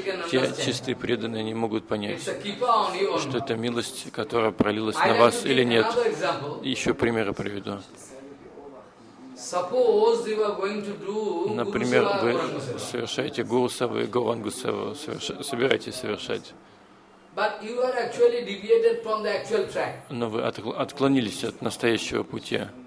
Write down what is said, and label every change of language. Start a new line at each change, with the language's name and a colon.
Russian: Те чистые преданные не могут понять, что это милость, которая пролилась на вас или нет. Еще примеры приведу. Например, вы совершаете Гуру Сева и Гаурангу Сева, собираетесь совершать.
English: But you are actually deviated from the actual track.
Russian: Но вы отклонились от настоящего пути.